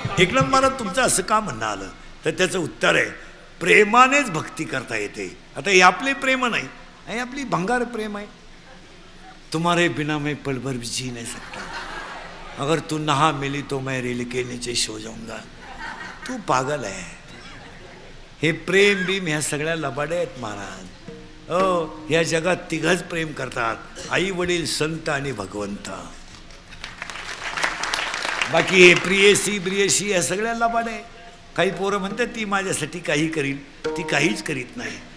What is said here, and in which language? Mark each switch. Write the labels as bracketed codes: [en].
[mr] एकनाथ महाराज तुमचं असं का म्हणणं आलं? तर त्याचं उत्तर आहे, प्रेमानेच भक्ती करता येते. आता हे आपले प्रेम नाही, हे आपली भंगार प्रेम आहे. [hi] तुम्हारे बिना मैं पल भर भी जी नहीं सकता, अगर तू नहा मिली तो मैं रेल के नीचे सो जाऊंगा. [mr] तू पागल आहे. हे प्रेम बीम ह्या सगळ्या लबाड्या आहेत महाराज. हो, या जगात तिघच प्रेम करतात, आई वडील संत आणि भगवंत. बाकी हे प्रियसी ब्रियसी या सगळ्या लबाड्या आहे. काही पोरं म्हणतात ती माझ्यासाठी काही करील, ती काहीच करीत नाही.